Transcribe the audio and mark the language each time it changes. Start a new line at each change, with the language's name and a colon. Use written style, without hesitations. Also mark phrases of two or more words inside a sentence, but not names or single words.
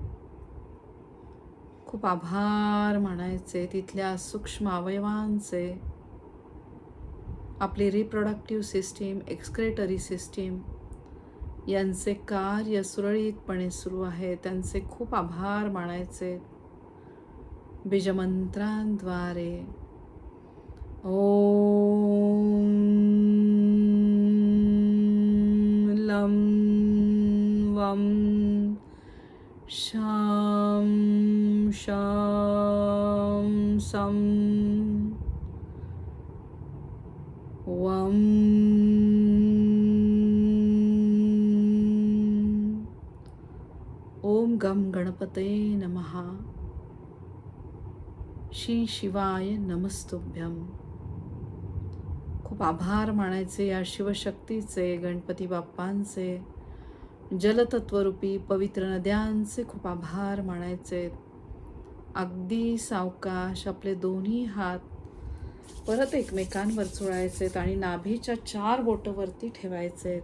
Marathi: खूप आभार मानायचे तिथल्या सूक्ष्म अवयवांचे. आपली
English: reproductive system, excretory system
Marathi: यांचे कार्य सुरळीतपणे सुरू आहे. त्यांचे खूप आभार मानायचे.
Sanskrit: बीजमंत्रांद्वारे ओम लं वं शां शां सं वं ओम गम गणपते नमः. श्री शिवाय नमस्तुभ्यं.
Marathi: खूप आभार मानायचे या शिवशक्तीचे, गणपती बाप्पांचे, जलतत्वरूपी पवित्र नद्यांचे खूप आभार मानायचे. अगदी सावकाश आपले दोन्ही हात परत एकमेकांवर चोळायचेत आणि नाभीच्या 4 बोटं वरती ठेवायचेत.